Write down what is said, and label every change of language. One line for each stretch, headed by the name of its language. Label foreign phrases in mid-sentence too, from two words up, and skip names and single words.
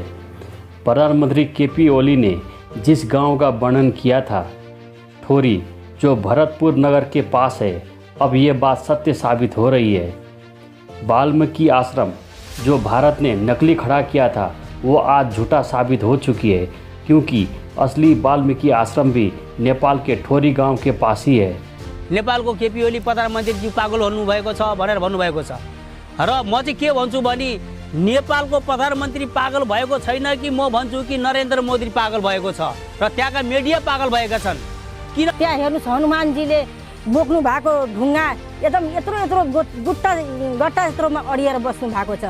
Hindi: प्रधानमंत्री केपी ओली ने जिस गांव का वर्णन किया था, ठोरी, जो भरतपुर नगर के पास है, अब ये बात सत्य साबित हो रही है। वाल्मीकि आश्रम जो भारत ने नकली खड़ा किया था, वो आज झूठा साबित हो चुकी है, क्योंकि असली वाल्मीकि आश्रम भी नेपाल के ठोरी गांव के पास ही है।
Nepali: नेपालको केपी ओली प्रधानमन्त्रीजी पागल हुनुभएको छ भनेर भन्नुभएको छ र म चाहिँ के भन्छु भने नेपालको प्रधानमन्त्री पागल भएको छैन कि म भन्छु कि नरेन्द्र मोदी पागल भएको छ र त्यहाँका मिडिया पागल भएका छन्। किन त्यहाँ हेर्नुहोस्, हनुमानजीले बोक्नु भएको ढुङ्गा एकदम यत्रो यत्रो गट्टा यत्रोमा अडिएर बस्नु भएको छ।